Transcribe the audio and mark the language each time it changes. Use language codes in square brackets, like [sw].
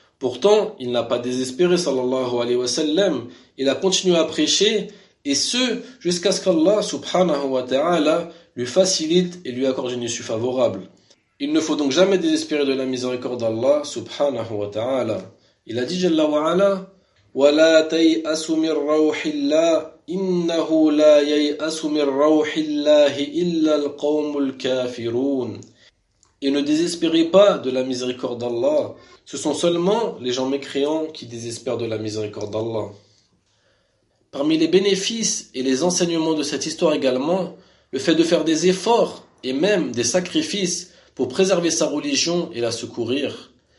[fr] Pourtant, il n'a pas désespéré [ar] sallallahu alayhi wa sallam, [fr] il a continué à prêcher, et ce, jusqu'à ce qu'Allah [ar] subhanahu wa ta'ala [fr] lui facilite et lui accorde une issue favorable. Il ne faut donc jamais désespérer de la miséricorde d'Allah [ar] subhanahu wa ta'ala. [fr] Il a dit jalla wa ala: [ar] وَلَا تَيْأَسُ مِنْ رَوْحِ اللَّهِ إِنَّهُ لَا يَيْأَسُ مِنْ رَوْحِ اللَّهِ إِلَّا الْقَوْمُ الْكَافِرُونَ. [fr] Et ne désespérez pas de la miséricorde d'Allah, ce sont seulement les gens mécréants qui désespèrent de la miséricorde d'Allah. Parmi les bénéfices et les enseignements de cette histoire également, le fait de faire des efforts et même des sacrifices pour préserver sa religion et la secourir.